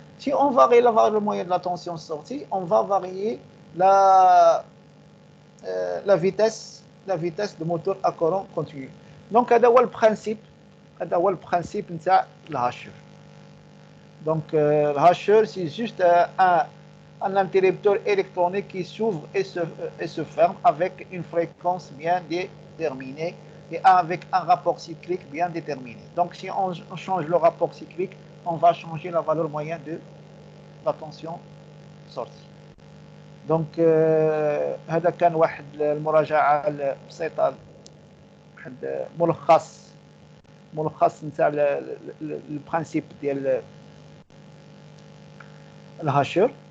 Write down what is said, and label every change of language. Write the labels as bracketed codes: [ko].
[fr] Si on varie la valeur moyenne de la tension de sortie, on va varier la vitesse de moteur à courant continu. [ar] Donc هذا هو البرانسيب نتاع الهاشور. [fr] Donc الهاشور c'est juste un interrupteur électronique qui s'ouvre et se ferme avec une fréquence bien déterminée et avec un rapport cyclique bien déterminé. Donc si on change le rapport cyclique, on va changer la valeur moyenne de la tension sortie. [ar] Donc هذا كان واحد المراجعة البسيطة، واحد ملخص نتاع البرانسيب ديال الهاشور.